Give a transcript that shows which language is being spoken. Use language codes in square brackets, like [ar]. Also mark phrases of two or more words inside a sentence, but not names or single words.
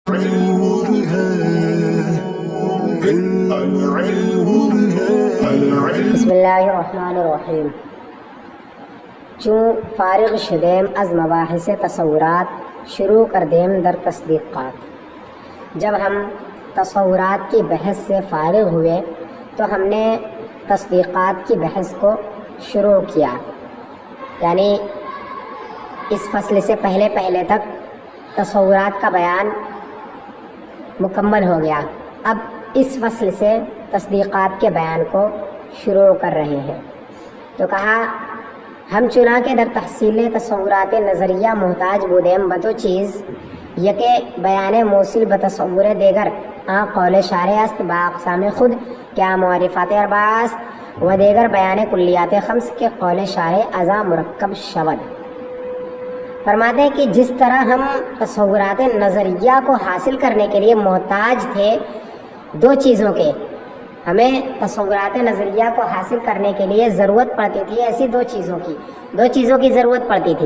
[ar] بسم اللہ الرحمن الرحیم. [fa] چون فارغ شدیم از مباحث تصورات شروع کر دیم در تصدیقات. [ur] جب ہم تصورات کی بحث سے فارغ ہوئے تو ہم نے تصدیقات کی بحث کو شروع کیا، یعنی اس فصل سے پہلے تک تصورات کا بیان مکمل ہو گیا. اب اس فصل سے تصدیقات کے بیان کو شروع کر رہے ہیں. [fa] تو کہا ہم چنانکہ در تحصیل تصورات نظریہ محتاج بودیم بدو چیز یکے بیان موصل بتصور دیگر قول شارع است با اقسام خود کیا معرفات اربعہ است و دیگر بیان کلیات خمس کے قول شارع ازا مرکب شود. [ur] فرماتے ہیں کہ جس طرح ہم تصورات نظریہ کو حاصل کرنے کے لیے محتاج تھے دو چیزوں کے، ہمیں تصورات نظریہ کو حاصل کرنے کے لیے ضرورت پڑتی تھی ایسی دو چیزوں کی ضرورت پڑتی تھی.